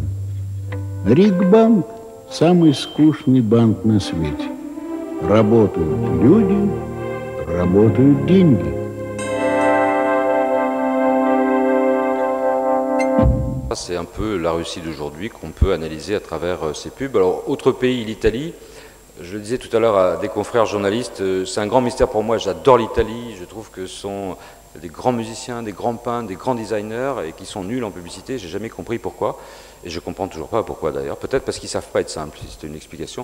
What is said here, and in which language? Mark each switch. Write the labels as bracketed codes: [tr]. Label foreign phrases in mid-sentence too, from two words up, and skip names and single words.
[ru] Ригбанк – самый скучный банк на свете. Работают люди, работают деньги. [fr] C'est un peu la Russie d'aujourd'hui qu'on peut analyser à travers ces pubs. Alors, autre pays, l'Italie. Je le disais tout à l'heure à des confrères journalistes, c'est un grand mystère pour moi, j'adore l'Italie, je trouve que ce sont des grands musiciens, des grands peintres, des grands designers et qui sont nuls en publicité, j'ai jamais compris pourquoi, et je comprends toujours pas pourquoi d'ailleurs, peut-être parce qu'ils savent pas être simples, c'est une explication.